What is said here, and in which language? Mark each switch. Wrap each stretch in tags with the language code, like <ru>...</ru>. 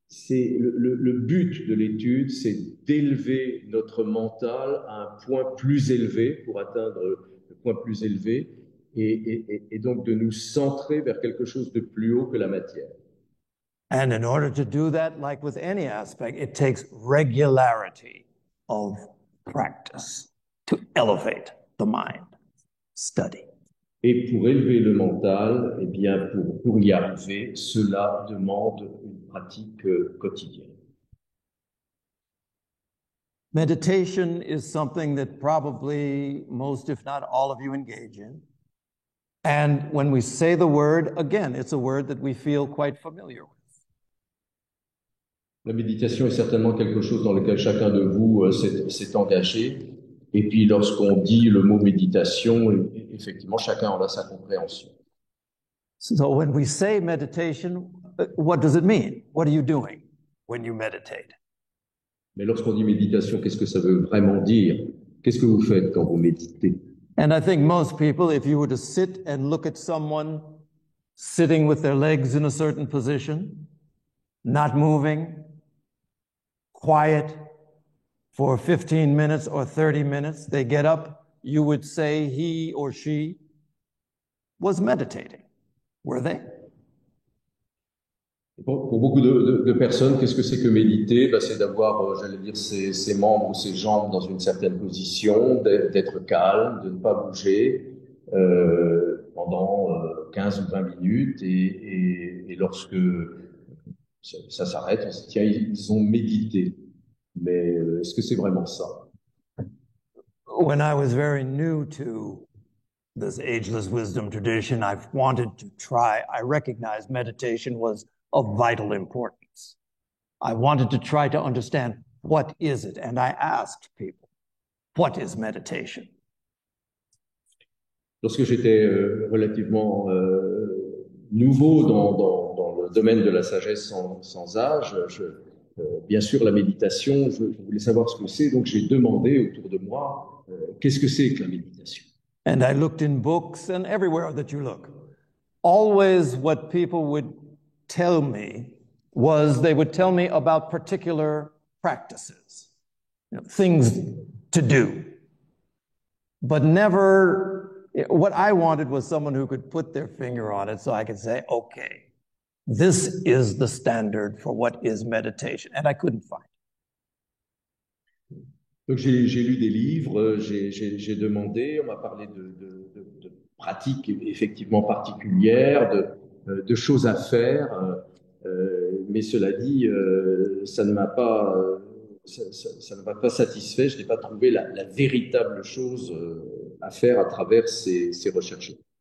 <fr>le but de l'étude, c'est d'élever notre mental à un point plus élevé, pour atteindre le point plus élevé, et donc de nous centrer vers quelque chose de plus haut que la matière.</fr> <en>And in order to do that, like with any aspect, it takes regularity of practice to elevate the mind. Study.</en> <fr>Et pour élever le mental, eh bien, pour y arriver, cela demande une pratique quotidienne.</fr> <en>Meditation is something that probably most, if not all of you, engage in. And when we say the word, again, it's a word that we feel quite familiar with.</en> <fr>La méditation est certainement quelque chose dans lequel chacun de vous s'est engagé. Et puis, lorsqu'on dit le mot méditation, effectivement, chacun en a sa compréhension.</fr> <en>So when we say meditation, what does it mean? What are you doing when you meditate?</en> <fr>Mais lorsqu'on dit méditation, qu'est-ce que ça veut vraiment dire? Qu'est-ce que vous faites quand vous méditez?</fr> <en>And I think most people, if you were to sit and look at someone sitting with their legs in a certain position, not moving, quiet for 15 minutes or 30 minutes, they get up, you would say he or she was meditating. Were they?</en> <fr>Pour beaucoup de personnes, qu'est-ce que c'est que méditer? Ben, c'est d'avoir, j'allais dire, ses membres ou ses jambes dans une certaine position, d'être calme, de ne pas bouger pendant 15 ou 20 minutes. Et lorsque ça s'arrête, on se dit, tiens, ils ont médité. Mais est-ce que c'est vraiment ça?</fr> <en>When I was very new to this ageless wisdom tradition, I've wanted to try. I recognized meditation was of vital importance. I wanted to try to understand what is it, and I asked people, what is meditation?</en> <fr>Lorsque j'étais relativement nouveau dans le domaine de la sagesse sans âge, bien sûr, la méditation, je voulais savoir ce que c'est, donc j'ai demandé autour de moi, qu'est-ce que c'est que la méditation?</fr> <en>And I looked in books and everywhere that you look. Always what people would tell me was they would tell me about particular practices, things to do. But never, what I wanted was someone who could put their finger on it so I could say, okay, this is the standard for what is meditation. And I couldn't find it.</en> <fr>Donc j'ai lu des livres, j'ai demandé, on m'a parlé de pratiques effectivement particulières, de choses à faire, mais cela dit, ça ne m'a pas satisfait, je n'ai pas trouvé la véritable chose à faire à travers ces recherches.</fr>